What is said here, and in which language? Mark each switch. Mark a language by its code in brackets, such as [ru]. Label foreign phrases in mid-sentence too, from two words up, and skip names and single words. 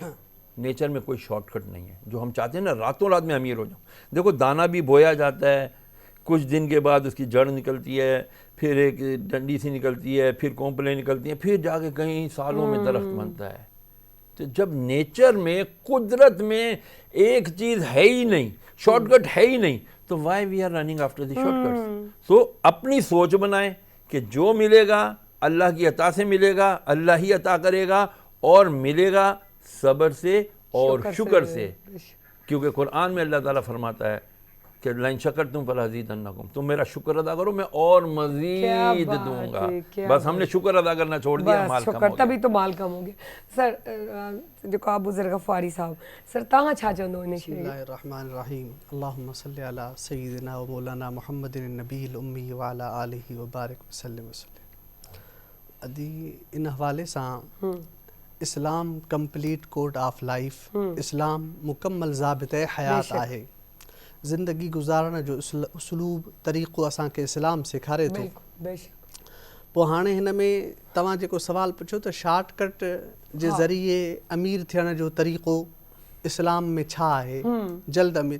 [ur] نیچر میں کوئی شارٹ کٹ نہیں ہے۔ جو ہم چاہتے ہیں نا راتوں رات میں امیر ہو جاؤں، دیکھو دانہ بھی بویا جاتا ہے، کچھ دن کے بعد اس کی جڑ نکلتی ہے، پھر ایک ڈنڈی سی نکلتی ہے، پھر کونپلیں نکلتی ہیں، پھر جا کے کہیں سالوں میں درخت بنتا ہے. تو جب نیچر میں، قدرت میں ایک چیز ہے ہی نہیں، شارٹ کٹ ہے ہی نہیں، تو [en] why we are running after the shortcuts. [ur] سو اپنی سوچ بنائیں کہ جو ملے گا اللہ کی عطا سے ملے گا، اللہ ہی عطا کرے گا، اور ملے گا صبر سے اور شکر سے. کیونکہ قرآن میں اللہ تعالیٰ فرماتا ہے کہ [ar] لئن شكرتم لأزيدنكم, [ur] تم میرا شکر ادا کرو میں اور مزید دوں گا. بس ہم نے شکر ادا کرنا چھوڑ دیا، مال کم ہو گیا. تبھی تو مال کم ہو گیا۔ سر جو آپ بزرگ غفاری صاحب، سر [sd] तव्हां छा चवंदो हिन खे? [ar] بسم الله الرحمن الرحيم. اللهم صل على سيدنا ومولانا محمد النبي الأمي وعلى آله وبارك وسلم. [sd] अदी इन हवाले सां इस्लाम [en] complete code of life, [sd] इस्लाम मुकम्मल ज़ाबिते हयात आहे। ज़िंदगी गुज़ारण जो उसलूब तरीक़ो असांखे इस्लाम सेखारे थो। पोइ हाणे हिन में तव्हां जेको सवाल पुछो त शॉर्टकट जे ज़रिए अमीर थियण जो तरीक़ो इस्लाम में छा आहे, जल्द अमीर।